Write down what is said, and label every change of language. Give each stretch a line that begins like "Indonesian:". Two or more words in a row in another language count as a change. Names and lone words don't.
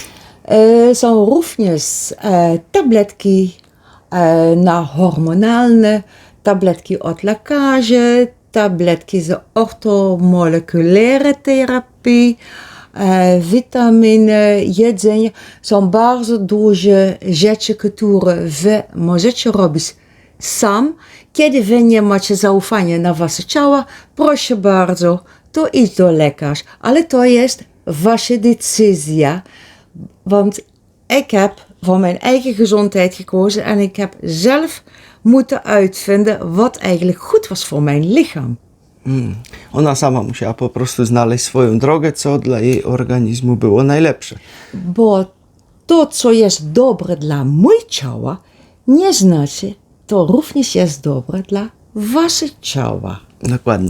Polish: Są również tabletki na hormonalne, tabletki od lekarzy, tabletki z orthomoleculaire terapii, witaminy, jedzenie. Są bardzo duże rzeczy, które wy możecie robić sam. Kiedy wy nie macie zaufania na wasze ciało, proszę bardzo, to idź do lekarza. Ale to jest wasza decyzja.
Dutch: Want ik heb voor mijn eigen gezondheid gekozen en ik heb zelf moeten uitvinden wat eigenlijk goed was voor mijn lichaam.
Polish: Ona sama musiała po prostu znaleźć swoją drogę, co dla jej organizmu było najlepsze. Bo to, co jest dobre dla mojego ciała, nie znaczy, to również jest dobre dla waszego ciała. Dokładnie.